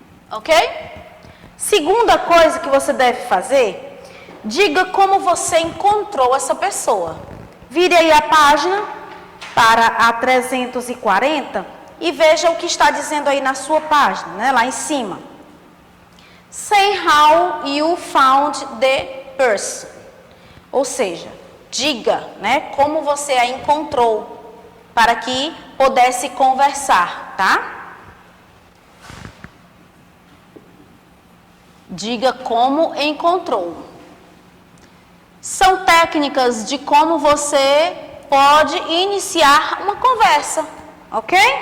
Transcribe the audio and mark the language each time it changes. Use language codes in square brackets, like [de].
[pt] Ok? Segunda coisa que você deve fazer, diga como você encontrou essa pessoa. Vire aí a página para a 340 e veja o que está dizendo aí na sua página, né? Lá em cima. [en] Say how you found the person. [pt] Ou seja, diga, né, como você a encontrou para que pudesse conversar, tá? Diga como encontrou. São técnicas de como você pode iniciar uma conversa, ok?